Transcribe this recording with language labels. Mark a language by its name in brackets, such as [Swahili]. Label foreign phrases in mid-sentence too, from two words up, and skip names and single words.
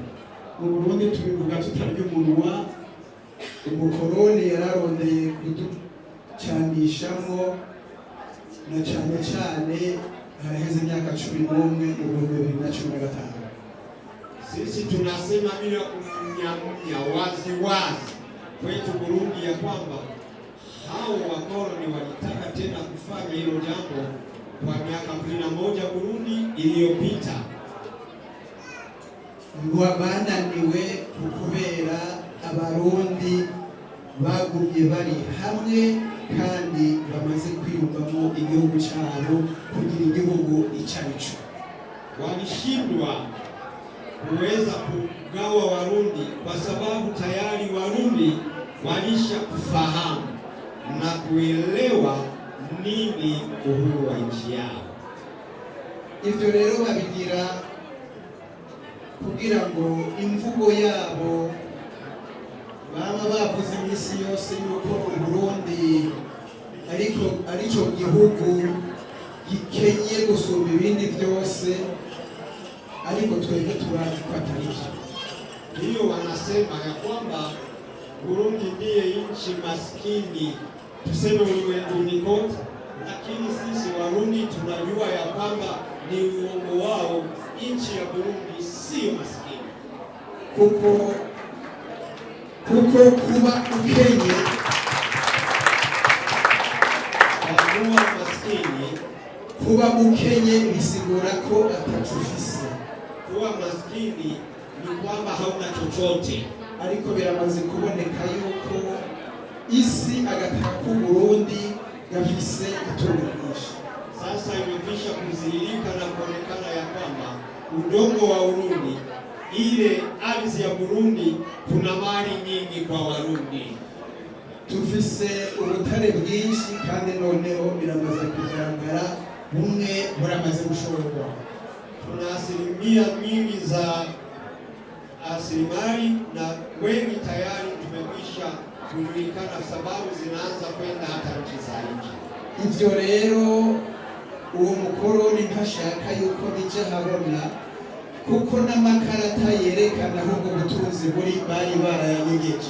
[Rundi] Mu Burundi tubivuga tutarya umunwa, umukoroni yararondeye kuducanishamwo, na cyane cyane haraheze imyaka 11 mu 2015. [Swahili] Sisi tunasema bila kumnyamnya wazi wazi kwetu Burundi ya kwamba hao wakoloni walitaka tena kufanya hilo jambo kwa miaka 11 Burundi iliyopita. [Rundi] Bananiwe kubera abarundi bagumye bari hamwe kandi bamaze kwiyumvamo igihugu cyabo kugira igihugu icarico. [Swahili] Walishindwa kuweza kugawa Warundi kwa sababu tayari Warundi walisha kufahamu na kuelewa nini uhuru wa nchi yao. [Rundi] Ivyo rero babigira kugira ngo imvugo yabo baba bavuze imisi yose yuko Burundi arico gihugu gikenye gusumba ibindi byose, ariko twebwe turazi ko atarivyo. [Swahili] Hiyo wanasema ya kwamba Burundi ndiye nchi maskini tuseme ulimwenguni kote, lakini sisi Warundi tunajua ya kwamba ni uongo wao. Nchi ya Burundi sio maskini, [Rundi] kuko kuba ukenye kuba ukenye bisigura ko atacufise. [Swahili] Kuwa maskini ni kwamba hauna chochote, [Rundi] ariko biramaze kuboneka yuko isi agataka ku Burundi gafise itungo ryinshi. [Swahili] Sasa imekwisha kuzihirika na kuonekana ya kwamba udongo wa Burundi, ile ardhi ya Burundi, kuna mali nyingi kwa Warundi. [Rundi] Tufise ubutare bwinshi kandi noneho biramaze kugaragara bumwe buramaze gushorwa. [Swahili] Tuna asilimia nyingi za asilimali na wengi tayari tumekwisha kujulikana, sababu zinaanza kwenda hata nchi za nje. [Rundi] Ivyo rero uwo mukoroni ntashaka yuko bija habona, kuko n'amakarata yerekana aho ubwo butunzi buri bari barayanyegeje.